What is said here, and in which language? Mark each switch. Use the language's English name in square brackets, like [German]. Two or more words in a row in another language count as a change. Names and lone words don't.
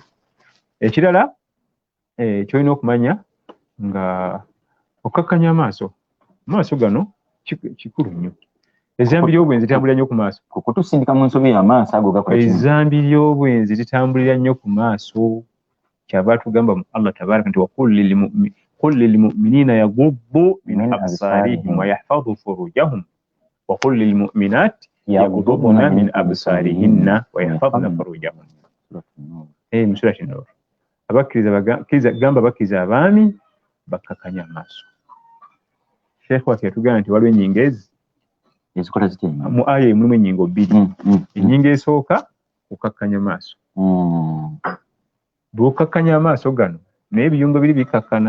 [Ganda] Ekirala ky'olina okumanya nga okkakkanya amaaso. Amaaso gano kikulu nnyo. Ezzambi ly'obwenzi litambulira nnyo ku maaso. Kutusindika mu nsobi y'amaaso ago gakola kimu. Ezzambi ly'obwenzi litambulira nnyo ku maaso. Kyava tugamba [Arabic] الله تبارك nti قل للمؤمنين يغضوا من أبصارهم ويحفظوا فروجهم وقل للمؤمنات يغضضن من أبصارهن ويحفظن فروجهن. [Ganda] Surati Nur. Gamba bakkiriza abaami bakkakkanya amaaso. Sheikh waffe yatugamba nti waliwo ennyingo ezi ezikola zitya mu aya mulimu ennyingo 2. Ennyingo esooka okkakkanya amaaso. Bw'okkakkanya amaaso gano naye ebiyungo biri bikkakkana.